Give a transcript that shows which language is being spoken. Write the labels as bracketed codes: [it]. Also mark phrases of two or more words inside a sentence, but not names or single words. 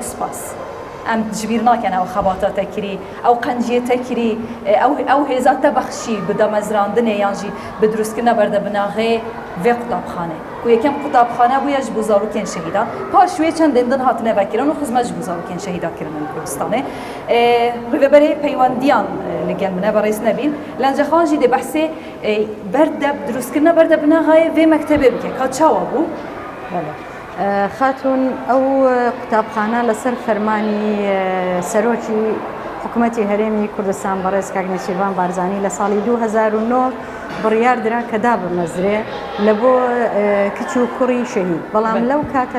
[ku] spas em ji bîr nakin ew xebata te kirî ew qenciye te kirî ew hêza te bexşî bi damezrandinê yan jî bi durustkirina berdebinaxê vê qutabxane ku yekem qutabxane bûye ji bo zarokên şehîdan paş wê çendên din hatine vekirin û xizmet ji bo zarokên şehîda kirin li Kurdistanê rêveberê peywendiyan li gel min berês nebîn lencexan jî dê behsê berdeb durustkirina berdebinaxê vê mektebê bike ka çawa bû [ckb] خاتون ئەو قوتابخانە لەسەر فەرمانی سەرۆکی حکوومەتی هەرێمی کوردستان بەڕێز کاک نەچیروان بارزانی لە ساڵی 2009 بڕیار درا کە دابمەزرێ لە بۆ کچ و کوڕی شەهید بەڵام لەو کاتە